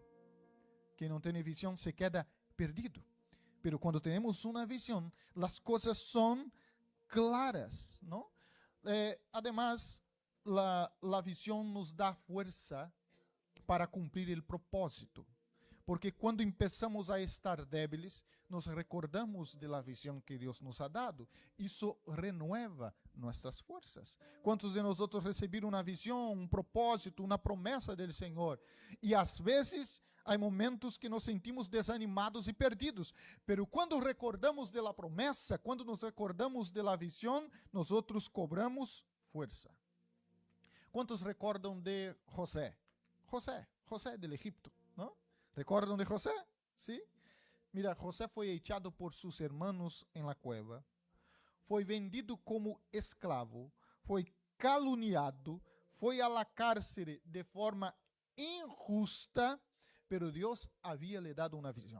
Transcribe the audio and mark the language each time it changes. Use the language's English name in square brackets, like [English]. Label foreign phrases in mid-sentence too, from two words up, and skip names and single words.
[Spanish] Quien no tiene visión se queda perdido. Pero cuando tenemos una visión, las cosas son claras, ¿no? Además, la visión nos da fuerza para cumplir el propósito. Porque [Portuguese] quando começamos [Spanish] a estar débiles, nos recordamos de la visión que Dios nos ha dado. Isso renueva nuestras fuerzas. ¿Cuántos de nosotros [Portuguese] receberam uma visão, um propósito, uma promessa del Senhor? E às vezes há momentos que nos sentimos desanimados e perdidos. [Spanish] Pero quando recordamos de la promessa, quando nos recordamos de la visión, nosotros cobramos fuerza. ¿Cuántos recordam de José? José del Egipto, ¿no? ¿Recuerdan de José? ¿Sí? Mira, José fue echado por sus hermanos en la cueva, fue vendido como esclavo, fue caluniado, fue a la cárcel de forma injusta, pero Dios había le dado una visión.